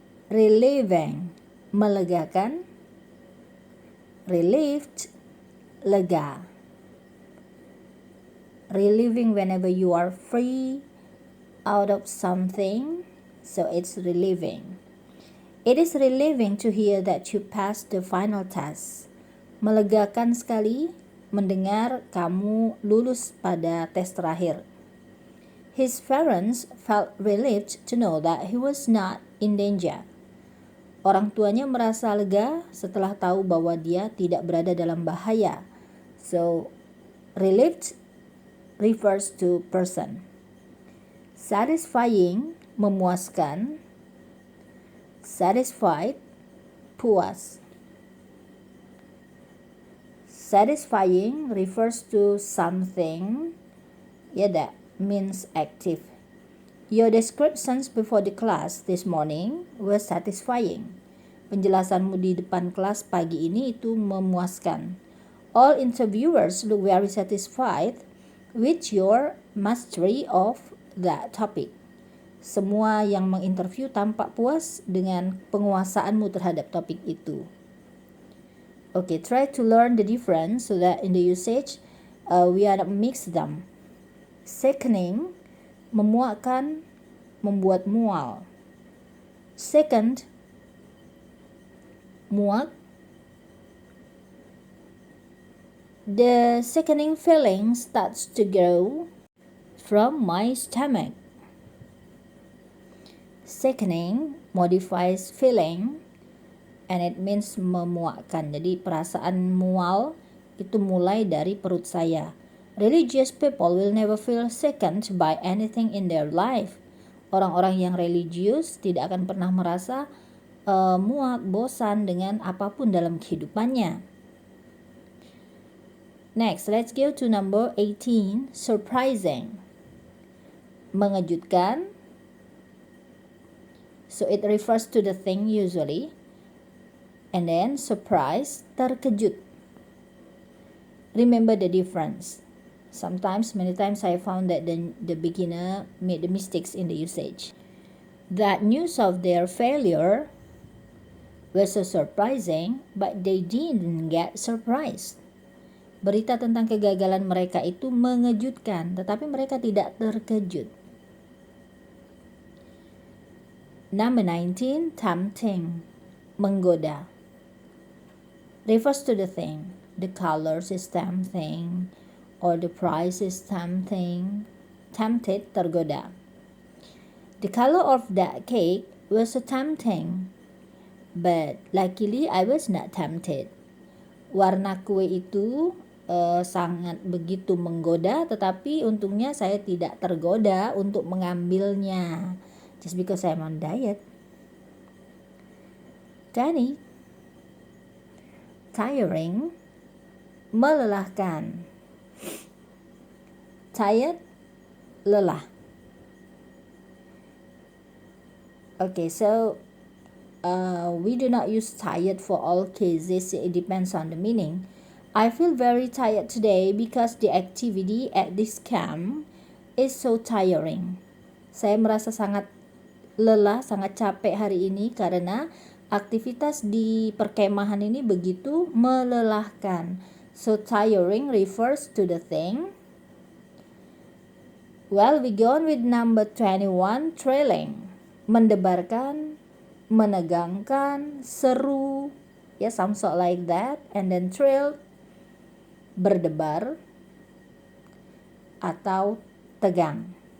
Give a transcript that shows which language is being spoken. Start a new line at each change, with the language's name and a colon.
English: Relieving, melegakan. Relieved, lega. Relieving whenever you are free out of something, so it's relieving. It is relieving to hear that you passed the final test.
Indonesian: Melegakan sekali mendengar kamu lulus pada tes terakhir.
English: His parents felt relieved to know that he was not in danger.
Indonesian: Orang tuanya merasa lega setelah tahu bahwa dia tidak berada dalam bahaya.
English: So, relieved refers to person. Satisfying, memuaskan. Satisfied, puas. Satisfying refers to something that means active. Your descriptions before the class this morning were satisfying.
Indonesian: Penjelasanmu di depan kelas pagi ini itu memuaskan.
English: All interviewers look very satisfied with your mastery of that topic.
Indonesian: Semua yang menginterview tampak puas dengan penguasaanmu terhadap topik itu.
English: Okay, try to learn the difference so that in the usage we are not mix them.
Indonesian: Sickening, memuakkan, membuat mual.
English: Second, muak. The sickening feeling starts to grow from my stomach. Sickening modifies feeling and it means memuakkan.
Indonesian: Jadi perasaan mual itu mulai dari perut saya.
English: Religious people will never feel sickened by anything in their life.
Indonesian: Orang-orang yang religius tidak akan pernah merasa muak, bosan dengan apapun dalam kehidupannya.
English: Next, let's go to number 18, surprising. Mengejutkan. So it refers to the thing usually. And then surprise, terkejut. Remember the difference. Many times I found that the beginner made the mistakes in the usage. That news of their failure was so surprising, but they didn't get surprised.
Indonesian: Berita tentang kegagalan mereka itu mengejutkan, tetapi mereka tidak terkejut.
English: Number 19, tempting, menggoda. Refers to the thing. The colors is tempting, or the price is tempting. Tempted, tergoda. The color of that cake was so tempting, but luckily I was not tempted.
Indonesian: Warna kue itu sangat begitu menggoda, tetapi untungnya saya tidak tergoda untuk mengambilnya.
English: Just because I'm on diet. 20. Tiring, melelahkan. Tired, lelah. Okay, so we do not use tired for all cases. It depends on the meaning. I feel very tired today because the activity at this camp is so tiring.
Indonesian: Saya merasa sangat lelah, sangat capek hari ini karena aktivitas di perkemahan ini begitu melelahkan.
English: So tiring refers to the thing. Well, we go on with number 21, thrilling.
Indonesian: Mendebarkan, menegangkan, seru.
English: Some sort like that. And then thrill,
Indonesian: berdebar atau tegang.